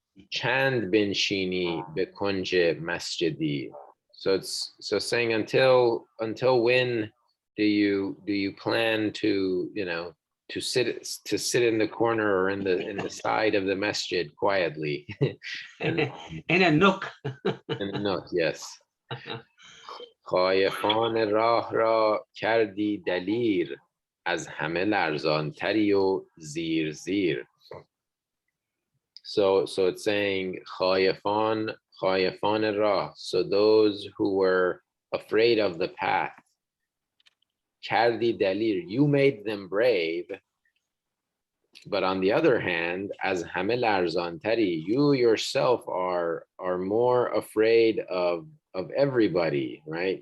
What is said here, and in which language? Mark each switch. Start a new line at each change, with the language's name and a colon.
Persian: Chand bin shini be kunje masjidi.
English: So it's saying until when do you plan to to sit in the corner or in the side of the masjid quietly in a nook. In a nook, yes.
Persian: خایفان راه را کردی دلیر از همه لرزانتری و زیر زیر.
English: So it's saying
Persian: خایفان راه,
English: so those who were afraid of the path.
Persian: کردی دلیر,
English: you made them brave. But on the other hand, as
Persian: همه لرزانتری,
English: you yourself are more afraid of everybody, right?